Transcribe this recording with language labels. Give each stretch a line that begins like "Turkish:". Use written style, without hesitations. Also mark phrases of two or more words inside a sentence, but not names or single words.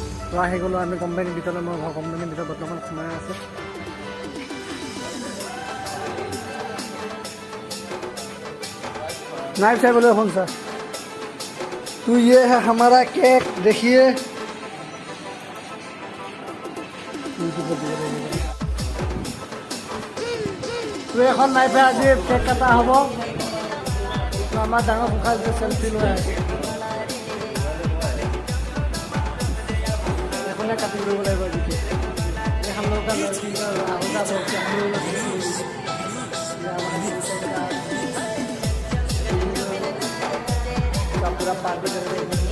Assamese: তো আহি গ'লোঁ আমি কোম্পানীৰ ভিতৰত মই কোম্পানীৰ ভিতৰত বৰ্তমান সোমাই আছোঁ
Hindi: नाइफ साहब बोले कौन सा तो ये है हमारा केक देखिए तो
Assamese: এখন নাইফে আজি কেক কাটা হ'ব তো আমাৰ ডাঙৰ মুখাৰ যে সেলফি লৈ আছে এখনে কাটি দিব লাগিব আজি
Hindi: हम लोग का लड़की का होगा बोलते हम लोग पूरा पार्टी कर रहे हैं